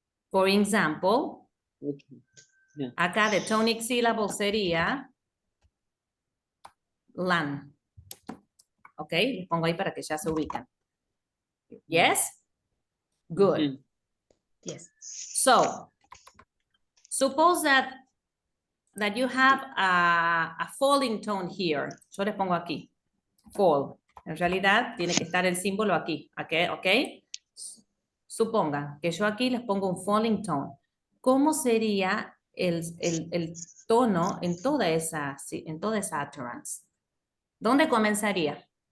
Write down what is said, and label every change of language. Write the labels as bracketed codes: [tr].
[en] For example, Okay. Yeah. [es] acá [en] the tonic syllable [es] sería lan. ¿Ok? Les pongo ahí para que ya se ubican. [en] Yes? Good. Mhm. Yes. So, suppose that you have a falling tone here. [es] Yo les pongo aquí, fall. En realidad tiene que estar el símbolo aquí, ¿ok? Supongan que yo aquí les pongo un falling tone. ¿Cómo sería el tono en toda esa utterance? ¿Dónde comenzaría?